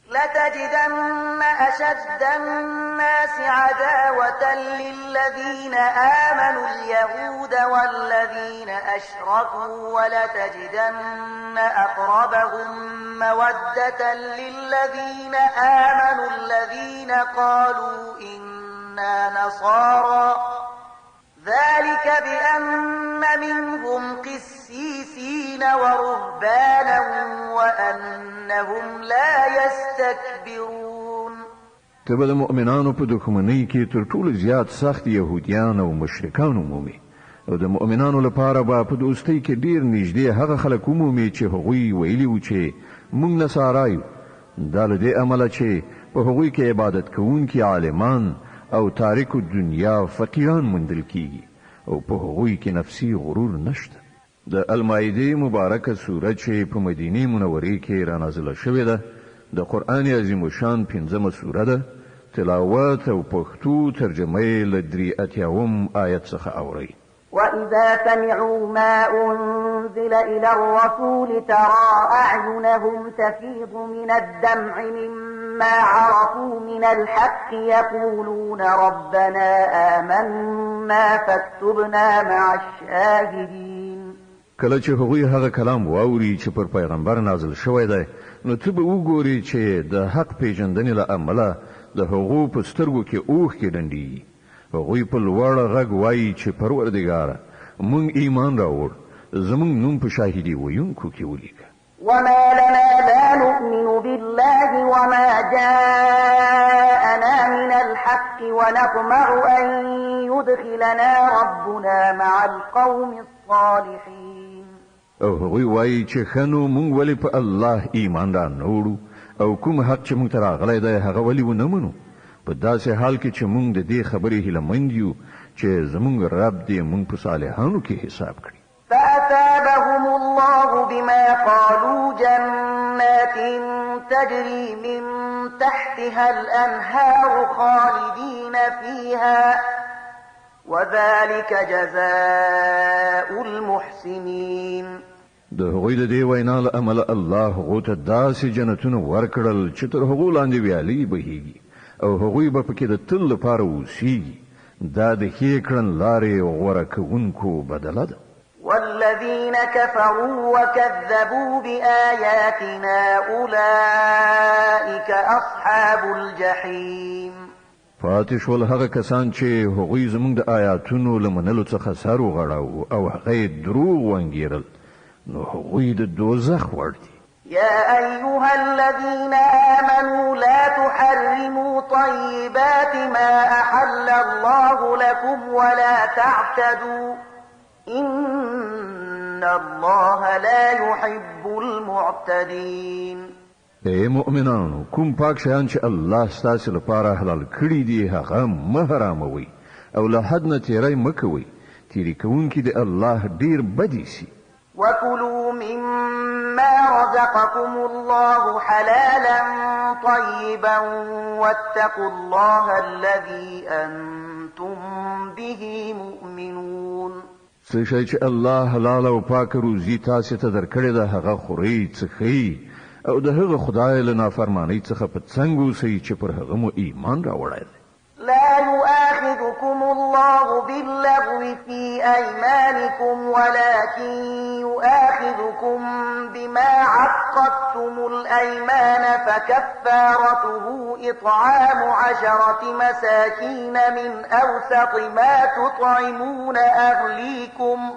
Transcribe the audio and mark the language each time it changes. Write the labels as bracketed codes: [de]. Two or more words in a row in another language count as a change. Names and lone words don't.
[ar] لتجدن أشد الناس عداوة للذين آمنوا اليهود والذين أشركوا ولتجدن أقربهم مودة للذين آمنوا الذين قالوا إنا نصارى ذلك بأن منهم قسيسين ورهبانا وأنهم لا يستكبرون. [ps] تبه د مؤمنانو په دښمنۍ کې تر ټولو زیات سخت يهوديان او مشرکان عمومي او د مؤمنانو لپاره به په دوستۍ کې ډیر نږدې هغه خلک عمومي چې هغوی ویلي و چې موږ نصارایو دا له دې امله چې په هغوی کې عبادت کوونکي عالمان او تاریکو دنیا فقیران مندل کیږي او په هغوی کې نفسي غرور نشته. د المائده مبارکه سوره چې په مدینه منوره کې را نازله شوې ده د قران عظیم شان 15مه سوره ده. تلاوت او پښتو ترجمه یې له 83 آیت څخه اوري. [ar] وإذا سمعوا ما أنزل إلى الرسول ترى أعينهم تفيض من الدمع مما عرفوا من الحق يقولون ربنا آمنا فاكتبنا مع الشاهدين. [ps] کله چې هغوی هغه کلام واوري چې پر پیغمبر نازل شوی دی نو ته به وګوري چې د حق پیژندنې له امله د هغو په سترګو کې اوښکې ډنډي. هغوی په لوړ غږ وایي چې پروردګاره مونږ ایمان راوړ زمونږ نوم په شاهدي ویونکو کې ولیکه. [ar] وما لنا لا نؤمن بالله وما جاءنا من الحق ونطمع أن يدخلنا ربنا مع القوم الصالحين. [ps] او هغوی وایي چې خنو مونږ ولې په الله ایمان را نوړو او کوم حق چې مونږ ته راغلی دی هغه ولې ونه منو په داسې حال کې چې مونږ د دې خبرې هیلهمند یو چې زمونږ رب دې مونږ په صالحانو کې حساب کړي. [ar] فأثابهم الله بما قالوا جنات تجري من تحتها الأنهار خالدين فيها وذلك جزاء المحسنين. [ps] د هغوی د دې وینا له امله الله هغو ته داسې جنتونه ورکړل چې تر هغو لاندې ویالې بهیږي او هغوی به پکې د تل لپاره اوسیږي. دا د ښې کړن لارې غوره کوونکو بدله ده. [ar] والذين كفروا وكذبوا بآياتنا أولئك أصحاب الجحيم. [ps] پاتې شول هغه کسان چې هغوی زموږ د آیاتونو له منلو څخه سر وغړاوه او هغه یې دروغ وانګیرل نو هغوی د دوزخ وړ دي. [ar] يا أيها الذين آمنوا لا تحرموا طيبات ما أحل الله لكم ولا تعتدوا إن الله لا يحب المعتدين. [ps] اے مؤمنانو کوم پاک شیان چې الله ستاسو لپاره حلال کړی دي هغه مه حراموئ او له حد نه تیری مه کوئ. تیری کوونکي د الله ډیر بدی سي. [ar] وكلوا مما رزقكم الله حلالا طيبا واتقوا الله الذي أنتم به مؤمنون. [ps] څه شی چې الله حلال او پاک روزي تاسو ته درکړی ده هغه خورئ څښئ او د هغه خدای له نافرمانی څخه په څنګه اوسئ چې پر هغه مو ایمان راوړی دی. [ar] لا يؤاخذكم الله باللغو في أيمانكم ولكن يؤاخذكم بما عقدتم الأيمان فكفارته إطعام 10 مساكين من أوسط ما تطعمون أهليكم